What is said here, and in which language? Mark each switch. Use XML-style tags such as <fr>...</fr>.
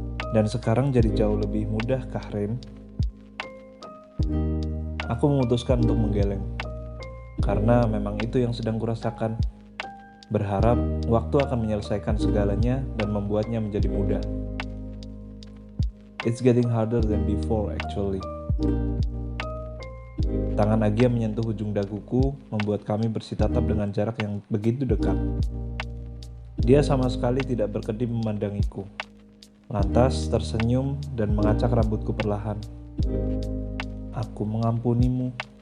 <id>Dan sekarang jadi jauh lebih mudah, kah Ren? Aku memutuskan untuk menggeleng. Karena memang itu yang sedang kurasakan. Berharap waktu akan menyelesaikan segalanya dan membuatnya menjadi mudah.</id> <en>It's getting harder than before actually.</en> <id>Tangan Agia menyentuh ujung daguku, membuat kami bersitatap dengan jarak yang begitu dekat. Dia sama sekali tidak berkedip memandangiku. Lantas tersenyum dan mengacak rambutku perlahan. Aku mengampunimu.</id>